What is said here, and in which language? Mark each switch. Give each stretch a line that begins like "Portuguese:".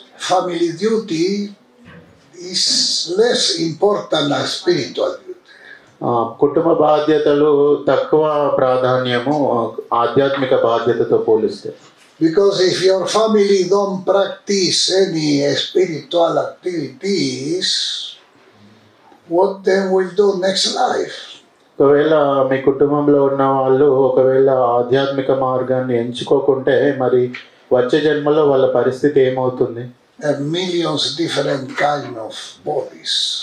English: Family duty is less important than spiritual duty.
Telugu: కుటుంబ బాధ్యతలు తక్కువ ప్రాధాన్యము ఆధ్యాత్మిక బాధ్యతతో పోలిస్తే.
English: Because if your family don't practice any spiritual activities, what they will do next life?
Telugu: ఒకవేళ మీ కుటుంబంలో ఉన్న వాళ్ళు ఒకవేళ ఆధ్యాత్మిక మార్గాన్ని ఎంచుకోకుంటే మరి వచ్చే జన్మలో వాళ్ళ పరిస్థితి ఏమవుతుంది?
English: Millions different kind of bodies.